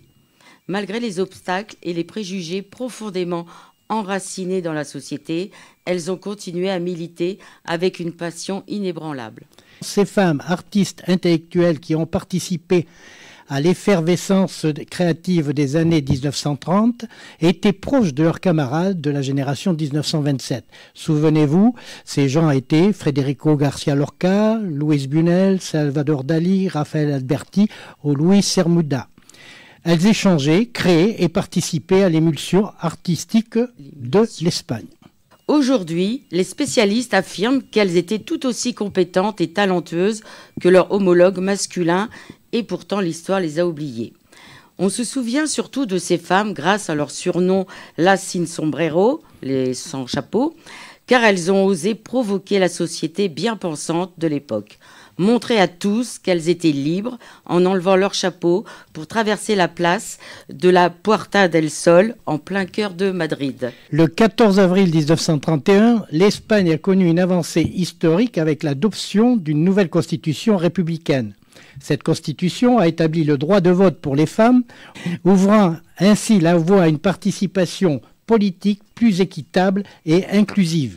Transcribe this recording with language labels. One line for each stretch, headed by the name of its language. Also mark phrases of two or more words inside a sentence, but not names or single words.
French: Malgré les obstacles et les préjugés profondément enracinés dans la société, elles ont continué à militer avec une passion inébranlable. Ces femmes, artistes, intellectuelles qui ont participé à l'effervescence créative des années 1930, étaient proches de leurs camarades de la génération 1927. Souvenez-vous, ces gens étaient Federico García Lorca, Luis Buñuel, Salvador Dalí, Rafael Alberti ou Luis Cernuda. Elles échangeaient, créaient et participaient à l'émulsion artistique de l'Espagne. Aujourd'hui, les spécialistes affirment qu'elles étaient tout aussi compétentes et talentueuses que leurs homologues masculins, et pourtant l'histoire les a oubliées. On se souvient surtout de ces femmes grâce à leur surnom Las Sin Sombrero, les sans chapeau, car elles ont osé provoquer la société bien pensante de l'époque, montrer à tous qu'elles étaient libres en enlevant leur chapeau pour traverser la place de la Puerta del Sol en plein cœur de Madrid. Le 14 avril 1931, l'Espagne a connu une avancée historique avec l'adoption d'une nouvelle constitution républicaine. Cette constitution a établi le droit de vote pour les femmes, ouvrant ainsi la voie à une participation politique plus équitable et inclusive.